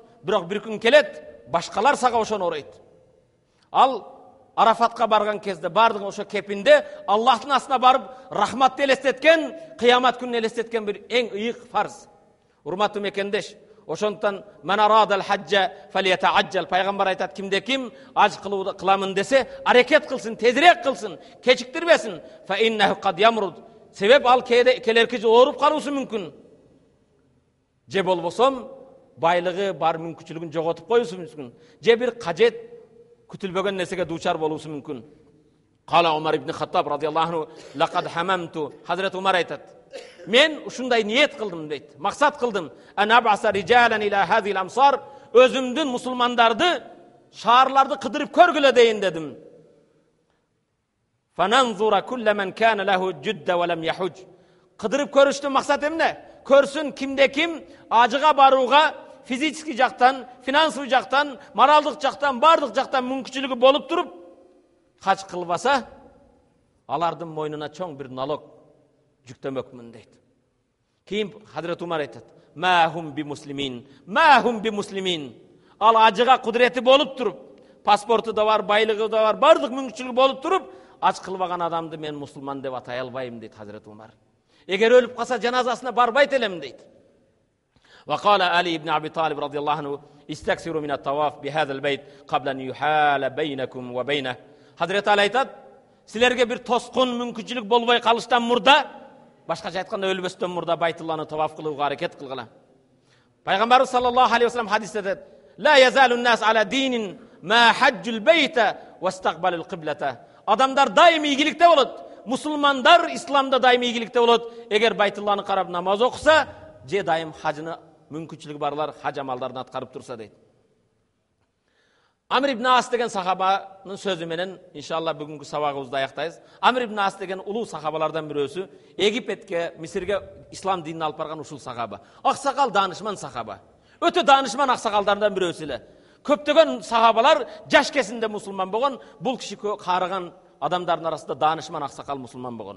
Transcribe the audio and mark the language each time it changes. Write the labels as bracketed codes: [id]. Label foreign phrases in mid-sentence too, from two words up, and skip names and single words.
[ky] Бирок бир күн келет, башкалар сага ошону оройт. Ал Арафатка барган кезде бардык ошо кепинде Аллахтын астына барып рахматты элестеткен, кыямат күнүн элестеткен бир эң ыйык фарз. Урматтуу мекендеш, ошондуктан мен [ar] أراد الحج فليتعجل, [ky] пайгамбар айтат, кимде ким аж кылууду кыламын десе, аракет кылсын, тезирээк кылсын, кечиктирбесин. [ar] فإنه قد يمرض. [ky] Себеп ал келерки ооруп калуусу мүмкүн. Же болбосом байлыгы бар мүмкүнчүлүгүн жоготуп коюусу мүмкүн. Же бир кажет күтүлбөгөн нерсеге дуучар болуусу мүмкүн. [ar] قال عمر بن الخطاب رضي الله عنه لقد هممت. [ky] Хазрет Умар айтат, мен ушундай ниет кылдым дейт, максат кылдым. [ar] أن أبعث رجالا إلى هذه الأمصار, [ky] өзүмдүн мусулмандарды, шаарларды кыдырып көргүлө дейин дедим. [ar] فينظروا كل من كان له جدة ولم يحج. [ky] Кыдырып көрүштүн максат эмне? Көрсүн кимде ким ажыга барууга физически жактан, финансовый жактан, моралдык жактан, бардык жактан мүмкүнчүлүгү болуп туруп хаж кылбаса, алардын мойнуна чоң бир налог жүктөмөкмүн дейт. Кийин Хазрет Умар айтат, [ar] ما هم بمسلمين. [ky] Ал ажыга кудурети болуп туруп, паспорту да бар, байлыгы да бар, бардык мүмкүнчүлүгү болуп туруп, аж кылбаган адамды мен мусулман деп атай албайм дейт Хазрет Умар. Эгер өлүп калса жаназасына барбайт элем дейт. [ar] وقال علي بن أبي طالب رضي الله عنه استكثروا من الطواف بهذا البيت قبل أن يحال بينكم وبينه. [ky] Hazreti Ali айтат, силерге бир тоскун мүмкүнчүлүк болбой калыштан мурда, башкача айтканда өлбөстөн мурда Байтулланы таваф кылууга аракет кылгыла. Пайгамбарыбыз [ar] صلى الله عليه وسلم [ky] хадисте айтат, [ar] لا يزال الناس على دين ما حج البيت واستقبل القبلة. [ky] Адамдар дайым ийгиликте болот. Мусулмандар исламда дайым ийгиликте болот. Эгер Байтулланы карап намаз окуса, же дайым хажыны мүмкүнчүлүгү барлар хаж амалдарын аткарып турса дейт. Амр ибн Ас деген сахабанын сөзү менен иншалла бүгүнкү сабагыбызды аяктайбыз. Амр ибн Ас деген улуу сахабалардан бирөөсү, Египетке, Мисирге ислам динин алып барган ушул сахаба. Аксакал данышман сахаба. Өтө данышман аксакалдардан бирөөсү эле. Көптөгөн сахабалар жаш кезинде мусулман болгон, бул киши карыган адамдардын арасында данышман аксакал мусулман болгон.